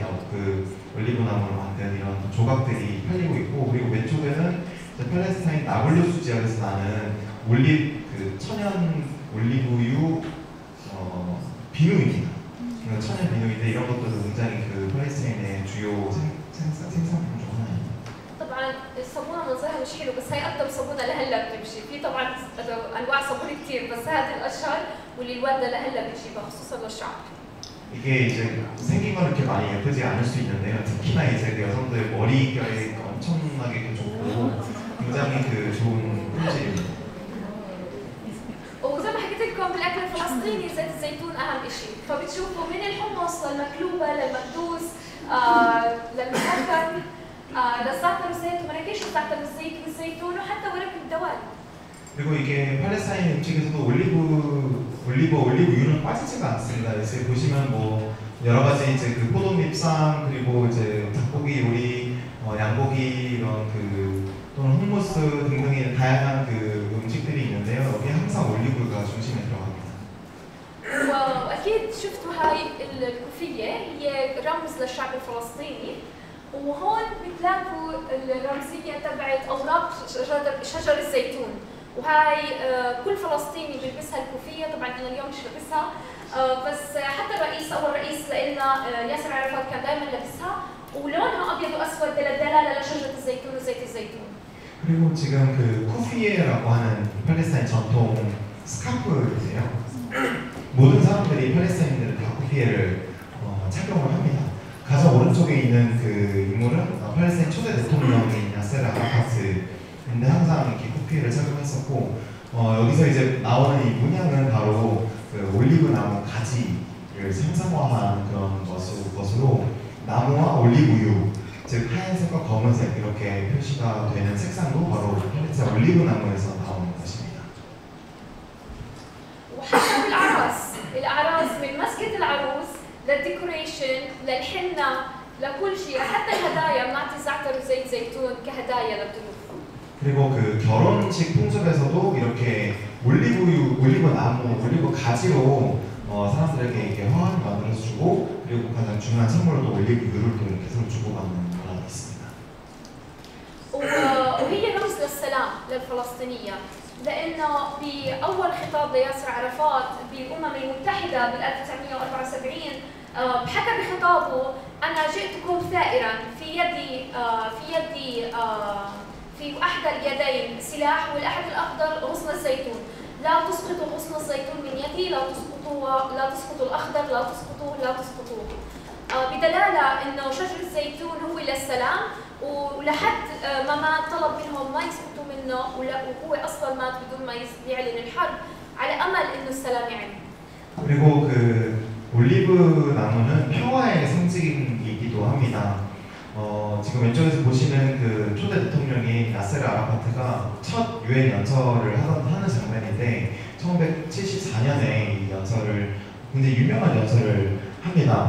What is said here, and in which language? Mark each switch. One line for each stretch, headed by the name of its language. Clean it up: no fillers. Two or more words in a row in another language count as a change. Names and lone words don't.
Korean: 그 올리브 나무로 만든 이런 조각들이 팔리고 있고 그리고 왼쪽에는 팔레스타인 나블루스 지역에서 나는 천연 올리브유 비누입니다. 천연 비누인데 이런 것들도 굉장히 그 팔레스타인의 주요 생산품 중 하나입니다.
Arabic: طبعا الصابونه منظرها مش حلو بس هي اكثر صابونه لهلا بتمشي، في طبعا انواع صابون كثير بس هذه الاشهر واللي الوالده لهلا بتجيبها خصوصا للشعر.
Korean: 이게 이제 생긴 건 이렇게 많이 예쁘지 않을 수 있는데요. 특히나 이제 그 여성들 머릿결이 엄청나게 좋고 굉장히 그 좋은 품질입니다.
Arabic: وزي ما حكيت لكم بالاكل الفلسطيني زيت الزيتون اهم شيء، فبتشوفوا من الحمص للمقلوبه للمكدوس للمسكر للزعتر والزيت ومناكيش الزعتر والزيت والزيتون وحتى ورق الدوال.
Korean: 그리고 이게 팔레스타인 음식에서도 올리브유는 빠지지가 않습니다. 이제 보시면 뭐 여러 가지 이제 그 포도잎쌈 그리고 이제 닭고기 요리, 양고기 이런 그 또는 hummus 등등의 다양한 그 음식들이 있는데요. 여기 항상 올리브유가 중심에 들어갑니다.
Arabic: واكيد شفتوا هاي الكوفيه هي رمز للشعب الفلسطيني وهون بتلاقوا الرمزيه تبعت اوراق شجر الزيتون وهاي كل فلسطيني بيلبسها الكوفيه، طبعا انا اليوم مش لابسها بس حتى اول رئيس لنا ياسر عرفات كان دائما لابسها ولونها ابيض واسود دلاله لشجره الزيتون وزيت الزيتون.
Korean: 그리고 지금 그 쿠피에라고 하는 팔레스타인 전통 스카프인데요. 모든 사람들이 팔레스타인들은 다 쿠피에를 착용을 합니다. 가장 오른쪽에 있는 그 인물은 팔레스타인 초대 대통령인 야세르 아라파트인데 항상 이렇게 쿠피에를 착용했었고 여기서 이제 나오는 이 문양은 바로 그 올리브 나무 가지를 상상화한 그런 것으로 나무와 올리브유 즉 하얀색과 검은색 이렇게 표시가 되는 색상도 바로 팔레스타인 올리브 나무에서 나오는 것입니다.
Arabic: وحتى الأعراس من مسكة العروس للديكوريشن للحنة لكل شيء، حتى الهدايا بنعطي زعتر وزيت زيتون هدايا للضيوف.
Korean: 그리고 그 결혼식 풍습에서도 이렇게 올리브 나무, 올리브 가지로 사람들에게 이렇게 화환을 만들어서 주고, 그리고 가장 중요한 선물로도 올리브유를 또 이렇게 서로 주고받는 문화가 있습니다.
Arabic: وهي رمز للسلام للفلسطينية، لأنه بأول خطاب لياسر عرفات بالأمم المتحدة بال 1974 حكى بخطابه: أنا جئتكم ثائرا في أحد اليدين سلاح والأحد الأخضر غصن الزيتون، لا تسقطوا غصن الزيتون من يدي، لا تسقطوا الأخضر، لا تسقطوه. بدلالة إنه شجر الزيتون هو للسلام، ولحد ما طلب منهم ما يسقطوا منه، وهو أصلا مات بدون ما يعلن الحرب على أمل إنه السلام يعم.
Korean: 그리고 그 올리브 나무는 평화의 상징이기도 합니다. 지금 왼쪽에서 보시는 그 초대 대통령인 야세르 아라파트가 첫 유엔 연설을 하는 장면인데 1974년에 이 연설을 굉장히 유명한 연설을 합니다.